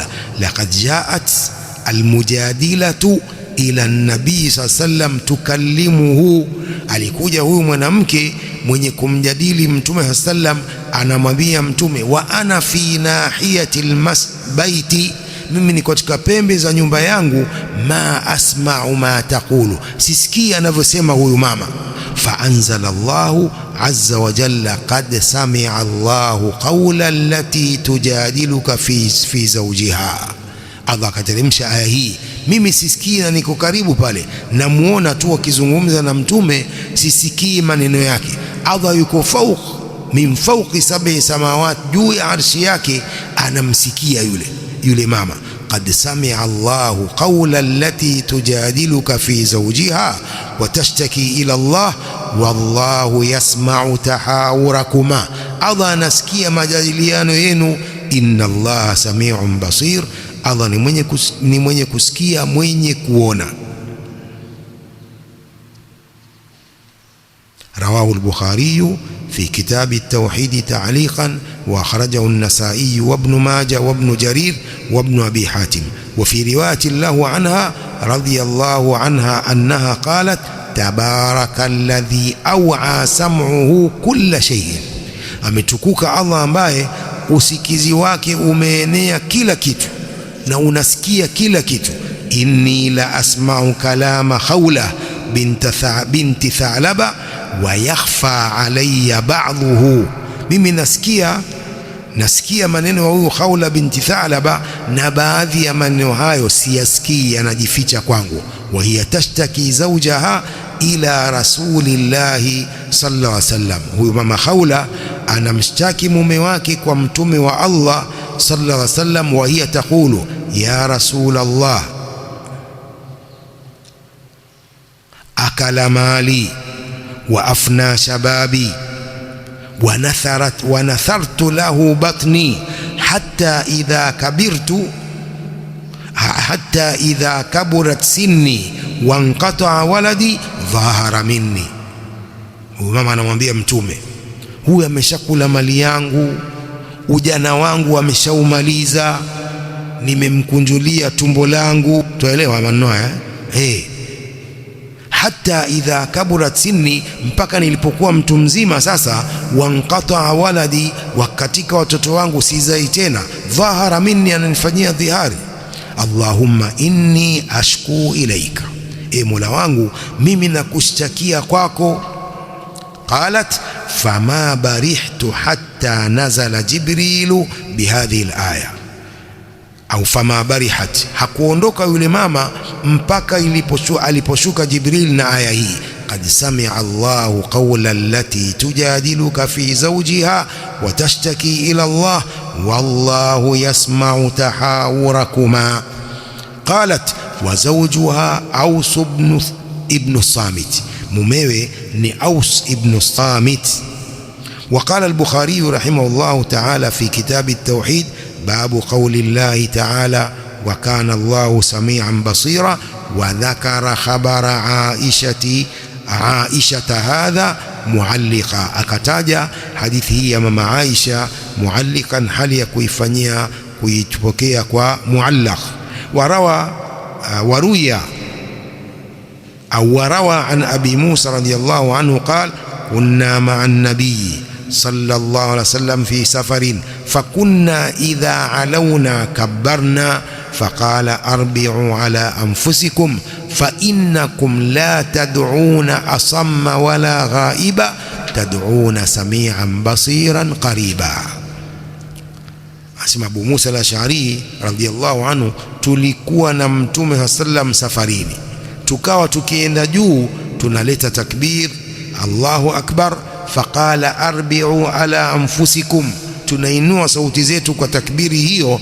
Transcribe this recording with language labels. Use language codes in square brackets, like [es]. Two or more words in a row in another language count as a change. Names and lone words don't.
[ar] لقد جاءت المجادلة إلى النبي سلم تكلمه, [sw] alikuja huyu mwanamke mwenye kumjadili Mtume sallam, anamwambia Mtume, [ar] وأنا في ناحية المسبيت, [sw] mimi ni katika pembe za nyumba yangu, [ar] ما أسمع ما تقول, [sw] sisikii anavyosema huyu mama. [ar] فأنزل الله عز وجل قد سمع الله قول التي تجادلك في زوجها. [sw] Allah akateremsha aya hii, mimi sisikii na niko karibu pale, namuona tu akizungumza na Mtume, sisikii maneno yake. Allah yuko [ar] من فوق سبع سماوات, [sw] juu ya arshi yake, anamsikia yule mama. [ar] قد سمع الله قول التي تجادلك في زوجها وتشتكي إلى الله والله يسمع تحاوركما, [sw] Allah anasikia majadiliano yenu. [ar] إن الله سميع بصير, [sw] Allah ni mwenye kusikia, mwenye kuona. [ar] رواه البخاري في كتاب التوحيد تعليقا وأخرجه النسائي وابن ماجه وابن جرير وابن أبي حاتم. وفي رواية له عنها رضي الله عنها أنها قالت تبارك الذي أوعى سمعه كل شيء, [sw] ametukuka Allah ambaye usikizi wake umeenea kila kitu na unasikia kila kitu. [ar] إني لأسمع كلام خولة بنت ثعلبة ويخفى علي بعضه, [sw] mimi nasikia maneno ya huyu Khawla binti Thalaba, na baadhi ya maneno hayo siyasikii, yanajificha kwangu. [ar] وهي تشتكي زوجها إلى رسول الله صلى الله عليه وسلم. [sw] Huyu mama Khawla anamshtaki mume wake kwa mtume wa Allah [ar] صلى الله عليه وسلم وهي تقول يا رسول الله أكل مالي وأفنى شبابي ونثرت له بطني حتى إذا كبرت سني وانقطع ولدي ظاهر مني. [sw] Huyu mama anamwambia mtume, huyu ameshakula mali yangu, ujana wangu ameshaumaliza, nimemkunjulia tumbo langu. Tuelewa maneno haya [ar] حتى إذا كبرت سني, [sw] mpaka nilipokuwa mtu mzima sasa, [ar] وانقطع ولدي, [sw] wakatika watoto wangu sizai tena, [ar] ظاهر مني, [sw] ananifanyia dhihari. [ar] اللهم إني أشكو إليك, [sw] Mola wangu mimi nakushtakia kwako. [ar] قالت فما برحت حتى نزل جبريل بهذه الآية, [sw] au [ar] فما برحت, [sw] hakuondoka yule mama mpaka aliposhuka Jibril na aya hii, [ar] قد سمع الله قول التي تجادلك في زوجها وتشتكي إلى الله والله يسمع تحاوركما. قالت وزوجها أوس بن صامت, [sw] mumewe ni Aus ibn Samit. [ar] وقال البخاري رحمه الله تعالى في كتاب التوحيد باب قول الله تعالى وكان الله سميعا بصيرا، وذكر خبر عائشة هذا معلقا، [sw] akataja hadithi hii ya mama Aisha muallikan, hali ya kuifanyia kuipokea kwa muallaq. [ar] وروى عن أبي موسى رضي الله عنه قال كنا مع النبي صلى الله عليه وسلم في سفر فكنا إذا علونا كبرنا فقال أربعوا على أنفسكم فإنكم لا تدعون أصم ولا غائبا تدعون سميعا بصيرا قريبا. [sw] Asema Abu Musa al-Ash'ari [ar] رضي الله عنه, [sw] tulikuwa na Mtume sallam safarini, tukawa tukienda juu tunaleta takbir [ar] الله أكبر, فقال اربعوا على أنفسكم, [sw] tunainua sauti zetu kwa takbiri hiyo.